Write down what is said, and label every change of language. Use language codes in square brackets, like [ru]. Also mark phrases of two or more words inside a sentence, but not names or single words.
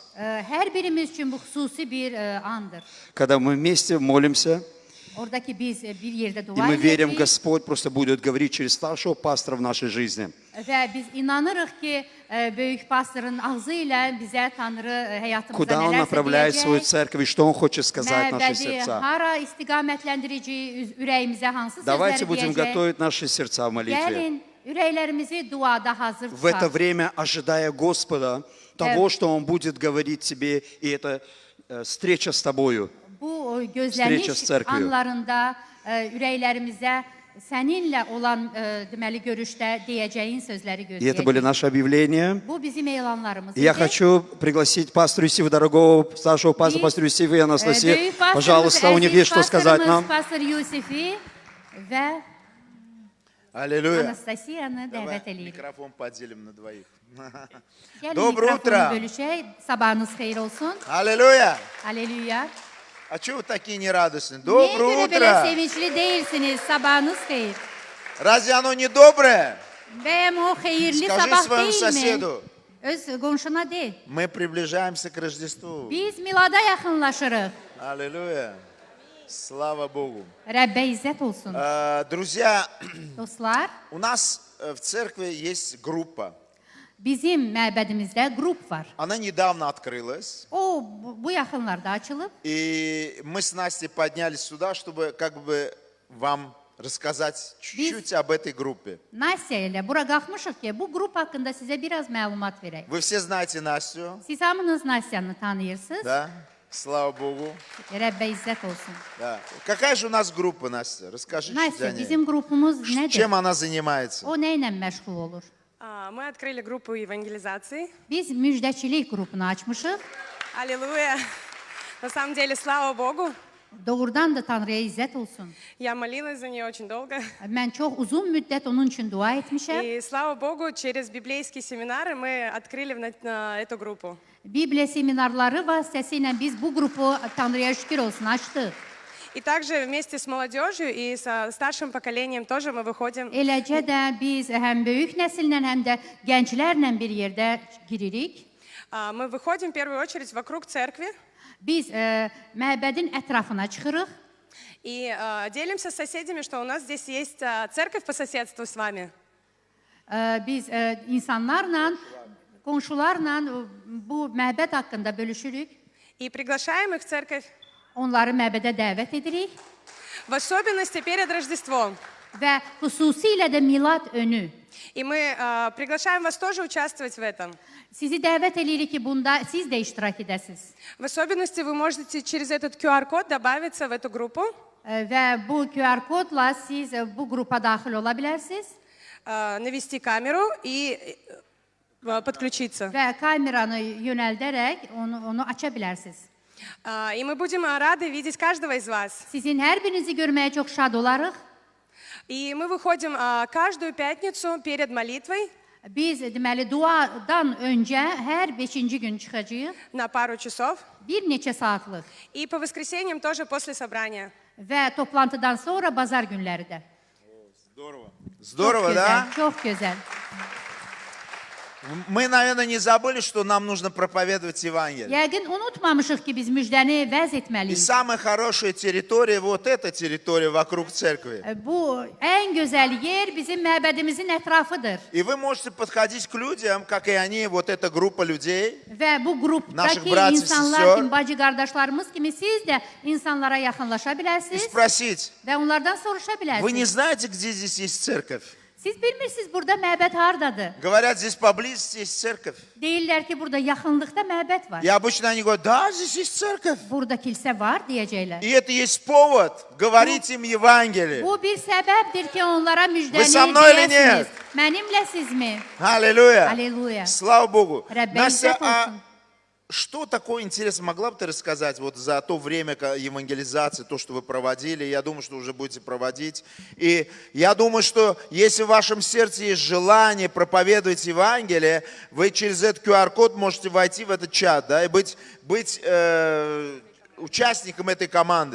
[az] Hər birimiz üçün bu xüsusi bir andır. [ru] Когда мы вместе молимся, [az] Oradakı biz bir yerdə [ru] и [az] dua [ru] мы верим, [az] edəcəyik [ru] Господь просто будет говорить через старшего пастора в нашей жизни. [az] və biz inanırıq ki, böyük pastorun ağzı ilə bizə Tanrı həyatımıza [ru] Куда Он [az] nələrsə [ru] направляет свою [az] deyəcək. [ru] церковь и что Он хочет сказать в наши [az] Məbədi [ru] сердца. [az] hara istiqamətlendirici ürəyimizə hansı [ru] Давайте [az] sözləri [ru] будем [az] deyəcək. [ru] готовить наши сердца в молитве. [az] Gəlin, ürəklərimizi duada hazır [ru] В это [az] tutaq. [ru] время, ожидая Господа, того, что Он будет говорить тебе, и это встреча с тобою. [az] Bu [ru] Встреча с [az] gözləniş [ru] церковью. [az] anlarında ürəklərimizə səninlə olan deməli görüşdə deyəcəyin sözləri [ru] И это были [az] gözləyəcəyik. [ru] наши объявления. [az] Bu bizim elanlarımız [ru] И я [az] idi. [ru] хочу пригласить пастора Исива, дорогого старшего пастора, пастора Исива и Анастасию. [az] Böyük pastorumuz, [ru] Пожалуйста, у них [az] əziz [ru] есть что сказать [az] pastorumuz [ru] нам. [az] Pastor Yusifi və [ru] Аллилуйя. [az] Anastasiyanı [ru] Давай [az] dəvət eləyirik. [ru] микрофон поделим на двоих. [az] Gəlin [ru] Доброе [az] mikrofonu [ru] утро. [az] bölüşək. Sabahınız xeyir olsun. [ru] Аллилуйя. [az] Aleluya. [ru] А что вы такие нерадостные? [az] Niyə [ru] Доброе [az] görə belə [ru] утро. [az] sevincli deyilsiniz? Sabahınız xeyir. [ru] Разве оно не доброе? [az] Bəyəm o xeyirli [ru] Скажи [az] sabah [ru] своему [az] deyilmi? [ru] соседу. [az] Öz qonşuna de. [ru] Мы приближаемся к Рождеству. [az] Biz milada yaxınlaşırıq. [ru] Аллилуйя. Слава Богу. [az] Rəbbə izzət olsun. [ru] Друзья, [az] Dostlar, [ru] у нас в церкви есть группа. [az] bizim məbədimizdə qrup var. [ru] Она недавно открылась. [az] O bu yaxınlarda açılıb. [ru] И мы с Настей поднялись сюда, чтобы как бы вам рассказать чуть-чуть об этой группе. [az] Nasya ilə bura qalxmışıq ki, bu qrup haqqında sizə biraz məlumat verək. [ru] Вы все знаете Настю, [az] Siz hamınız Nasyanı tanıyırsınız. [ru] да? Слава Богу. [az] Rəbbə izzət olsun. [ru] Да. Какая же у нас группа, Настя? Расскажи чуть Nasya, о ней. [az] bizim qrupumuz nədir? [ru] Чем она занимается? [az] O nə ilə məşğul olur? [ru] Мы открыли группу евангелизации. [az] Biz müjdəçilik qrupunu açmışıq. [ru] Аллилуйя. На самом деле, слава Богу. [az] Doğrudan da Tanrıya izzət olsun. [ru] Я молилась за нее очень долго. [az] Mən çox uzun müddət onun üçün dua etmişəm. [ru] И слава Богу, через библейские семинары мы открыли эту группу. [az] Bibliya seminarları vasitəsilə biz bu qrupu Tanrıya şükür olsun açdıq. [ru] И также вместе с молодежью и со старшим поколением тоже мы выходим. [az] Eləcə də biz həm böyük nəsillə, həm də gənclərlə bir yerdə giririk. [ru] Мы выходим в первую очередь вокруг церкви [az] Biz məbədin ətrafına çıxırıq [ru] и делимся с соседями, что у нас здесь есть церковь по соседству с вами. [az] Biz insanlarla, qonşularla bu məbəd haqqında bölüşürük. [ru] И приглашаем их в церковь, [az] Onları məbədə dəvət edirik [ru] в особенности перед Рождеством. [az] və xüsusilə də milad önü. [ru] И мы приглашаем вас тоже участвовать в этом. [az] Sizi dəvət edirik ki, bunda siz də iştirak edəsiniz. [ru] В особенности вы можете через этот QR-код добавиться в эту группу, [az] Və bu QR kodla siz bu qrupa daxil ola bilərsiniz [ru] навести камеру и подключиться. [az] və kameranı yönəldərək onu aça bilərsiniz. [ru] И мы будем рады видеть каждого из вас. [az] Sizin hər birinizi görməyə çox şad olarıq. [ru] И мы выходим каждую пятницу перед молитвой [az] Biz deməli duadan öncə hər 5-ci gün çıxacağıq. [ru] на пару часов. [az] Bir neçə saatlıq [ru] И по воскресеньям тоже после собрания. [az] və toplantıdan sonra bazar günləri də. [ru] Здорово, [az] Çox [ru] да? [az] gözəl, çox gözəl. [ru] Мы, наверное, не забыли, что нам нужно проповедовать Евангелие. [az] Yəqin unutmamışıq ki, biz müjdəni vəz [ru] И [az] etməliyik. [ru] самая хорошая территория, вот эта территория вокруг церкви. [az] Bu ən gözəl yer bizim məbədimizin ətrafıdır. [ru] И вы можете подходить к людям, как и они, вот эта группа людей. [az] Və bu [ru] Наших [az] qrupdakı [ru] bratьев, [az] insanlar [ru] sestер. [az] kimi, bacı qardaşlarımız kimi siz də insanlara yaxınlaşa [ru] И [az] bilərsiniz [ru] спросить, [az] və onlardan soruşa [ru] вы не [az] bilərsiniz. [ru] знаете, где здесь есть церковь? [az] Siz bilmirsiniz burada məbəd hardadır? [ru] Говорят, здесь поблизости есть церковь. [az] Deyirlər ki, burada yaxınlıqda məbəd var. [ru] И обычно они говорят, да, здесь есть церковь. [az] Burada kilsə var deyəcəklər. [ru] И это есть повод говорить им Евангелие. [az] Bu bir səbəbdir ki, onlara müjdəni [ru] Вы со мной или [az] deyəsiniz. [ru] нет? [az] Mənimlə sizmi? [ru] Аллилуйя. Аллилуйя. Слава Богу. [az] Рабби [ru] Настя, [az] иzzət [ru] а [az] olsun. [ru] что такое интересно, могла бы ты рассказать вот за то время евангелизации, то, что вы проводили? Я думаю, что уже будете проводить. И я думаю, что если в вашем сердце есть желание проповедовать Евангелие, вы через этот QR-код можете войти в этот чат, да, и быть участником этой команды.